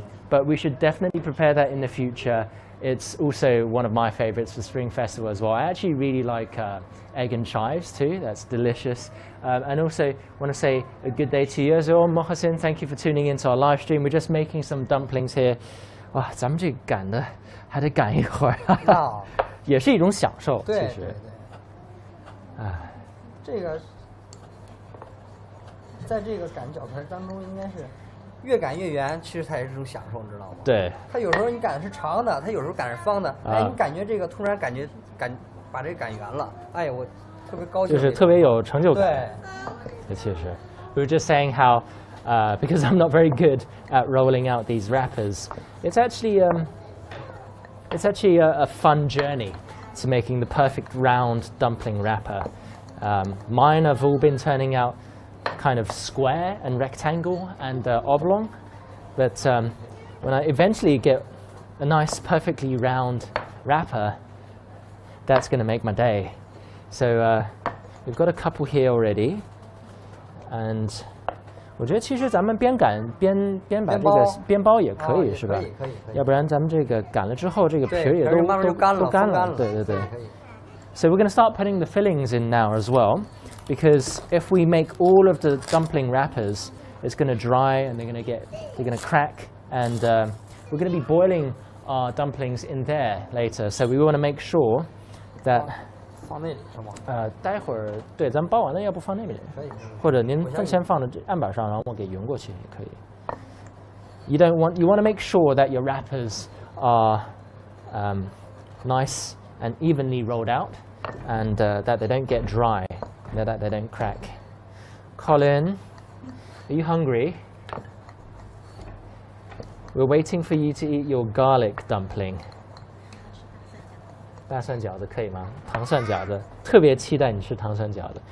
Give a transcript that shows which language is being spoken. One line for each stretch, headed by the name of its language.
English: But we should definitely prepare that in the future. It's also one of my favorites for Spring Festival as well. I actually really like egg and chives too. That's delicious. And also want to say a good day to you as well, Mohasin. Thank you for tuning into our live stream. We're just making some dumplings here.
Chinese: 哇，咱们这赶的还得赶一会儿，也是一种享受。其实，对。这个在这个擀饺子当中，应该是越擀越圆，其实它也是一种享受，你知道吗？对。它有时候你擀的是长的，它有时候擀是方的，哎，你感觉这个突然把这个擀圆了，哎呀，我特别高兴。就是特别有成就感。对。其实
English: we were just saying how because I'm not very good at rolling out these wrappers, it's actually a fun journey to making the perfect round dumpling wrapper. Mine have all been turning out kind of square and rectangle and oblong, but when I eventually get a nice perfectly round wrapper, that's going to make my day. So we've got a couple here already, and
Chinese: 我觉得其实咱们边擀边把这个边包也可以，是吧？可以。要不然咱们这个擀了之后，这个皮儿也都干了。对。
English: So we're going to start putting the fillings in now as well, because if we make all of the dumpling wrappers, it's going to dry and they're going to crack, and we're going to be boiling our dumplings in there later. So we want to make sure that
Chinese: 放那里是吗？待会儿对，咱们包完了，要不放那边？可以。或者您先放在案板上，然后我给匀过去也可以。
English: You want to make sure that your wrappers are nice and evenly rolled out, and that they don't get dry, that they don't crack. Colin, are you hungry? We're waiting for you to eat your garlic dumpling.
Chinese: 大蒜饺子可以吗？糖蒜饺子，特别期待你吃糖蒜饺子。